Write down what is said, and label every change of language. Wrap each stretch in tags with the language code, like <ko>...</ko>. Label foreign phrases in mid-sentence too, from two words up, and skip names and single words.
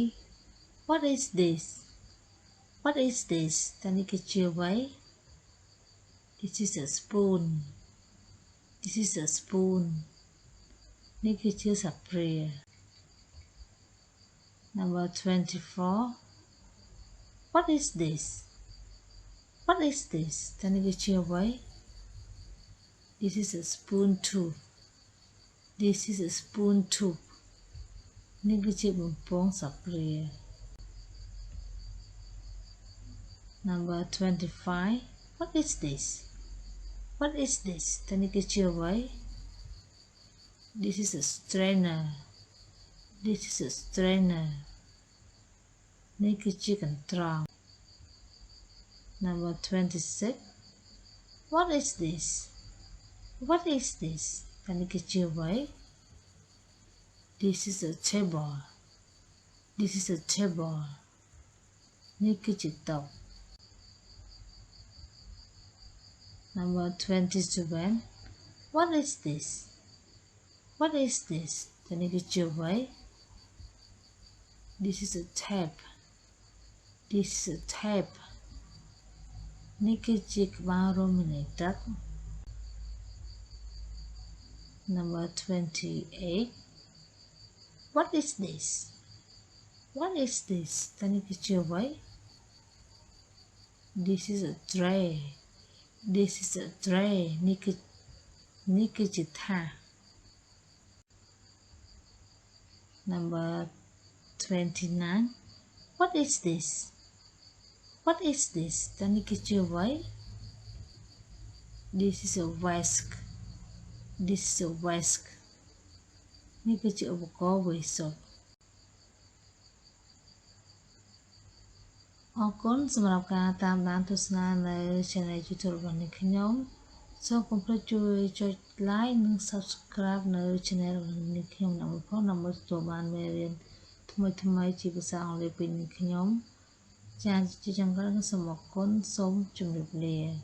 <en>What is this? What is this?</en> <km>តើនេះគឺជាអ្វី</km> <en>This is a spoon. This is a spoon.</en> <km>នេះគឺជាស្លាបព្រា</km> <en>Number 24. What is this? What is this?</en> <km>តើនេះគឺជាអ្វី</km> <en>This is a spoon tube. This is a spoon tube.</en> <km>នេះគឺជាបំពង់ស្លាបព្រា</km> <en>Number 25. What is this? What is this?</en> <km>តើនេះគឺជាអ្វី</km> <en>This is a strainer. This is a strainer.</en> <km>នេះគឺជាកន្ត្រង</km> <en>Number 26. What is this? What is this?</en> <km>តើនេះគឺជាអ្វី</km> <en>This is a table. This is a table.</en> <km>នេះគឺជាតុ</km> <en>Number 27. What is this? What is this?</en> <km>តើនេះគឺជាអ្វី</km> <en>This is a tape. This is a tape.</en> <km>នេះគឺជាក្បាលរមណីទឹក</km> <en>Number 28. What is this? What is this?</en> <km>តើនេះគឺជាអ្វី</km> <en>This is a tray. This is a tray.</en> <km>នេះគឺជាថាស</km> <en>Number 29. What is this? What is this?</en> <km>តើនេះគឺជាអ្វី</km> <en>This is a whisk. This is a whisk.</en> <km>នេះគឺជាឧបករណ៍វេយស៊ុប អរគុណសម្រាប់ការតាមដានទស្សនានៅ Channel YouTube របស់នេះខ្ញុំ សូមកុំភ្លេចជួយចុច Like និង Subscribe នៅ Channel របស់នេះខ្ញុំដើម្បីទទួលបានមេរៀនថ្មីៗជាភាសាអង់គ្លេសពីនេះខ្ញុំ ចា៎ជាចុងក្រោយសូមអរគុណសូមជម្រាបលា</km>